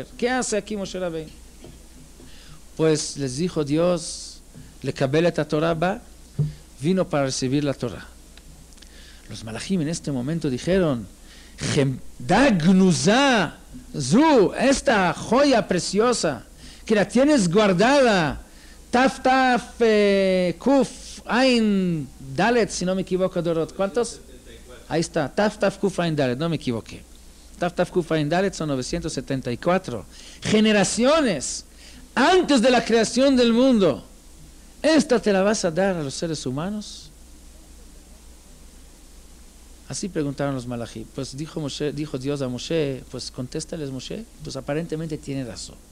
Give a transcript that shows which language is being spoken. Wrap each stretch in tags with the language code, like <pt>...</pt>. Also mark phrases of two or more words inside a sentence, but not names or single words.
<es>¿Qué hace aquí Moshe Rabbeinu? Pues les dijo Dios:</es> <he>לקבל את התורה בא,</he> <es>vino para recibir la Torah. Los malachim en este momento dijeron:</es> <he>חמדה גנוזה זו,</he> <es>esta joya preciosa que la tienes guardada,</es> <he>תיו קוף עין דלת,</he> <es>si no me equivoco, Dorot, ¿cuántos? Ahí está,</es> <he>תיו קוף עין דלת,</he> <es>no me equivoqué.</es> <he>תיו קוף עין דלת</he> <es>son 974 generaciones antes de la creación del mundo. ¿Esta te la vas a dar a los seres humanos? Así preguntaron los malachim. Pues dijo Dios a Moshe: pues contéstales, Moshe, pues aparentemente tiene razón.</es>